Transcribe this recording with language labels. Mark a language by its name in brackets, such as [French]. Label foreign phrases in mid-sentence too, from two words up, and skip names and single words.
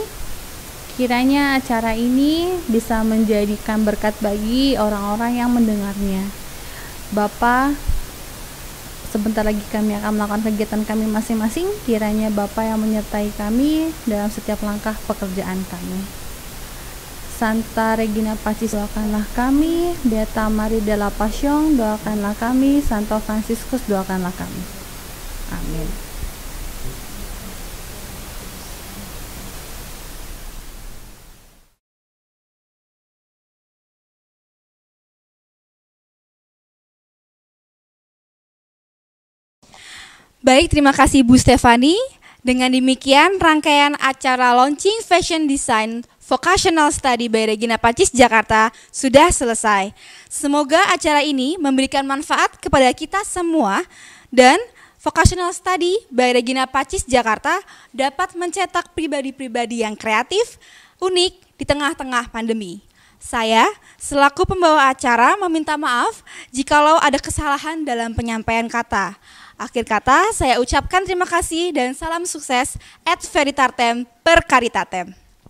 [Indonesian] Kiranya acara ini bisa menjadikan berkat bagi orang-orang yang mendengarnya. Bapa, sebentar lagi kami akan melakukan kegiatan kami masing-masing. Kiranya Bapa yang menyertai kami dalam setiap langkah pekerjaan kami. Santa Regina Pacis, doakanlah kami. Beata Maria della Passion, doakanlah kami. Santo Franciscus, doakanlah kami. Amin. Baik, terima kasih Bu Stefani. Dengan demikian rangkaian acara [English] launching fashion design vocational study [Indonesian] by Regina Pacis Jakarta sudah selesai. Semoga acara ini memberikan manfaat kepada kita semua dan [English] vocational study [Indonesian] by Regina Pacis Jakarta dapat mencetak pribadi-pribadi yang kreatif, unik di tengah-tengah pandemi. Saya selaku pembawa acara meminta maaf jikalau ada kesalahan dalam penyampaian kata. Akhir kata, saya ucapkan terima kasih dan salam sukses [Latin] et veritatem per caritatem.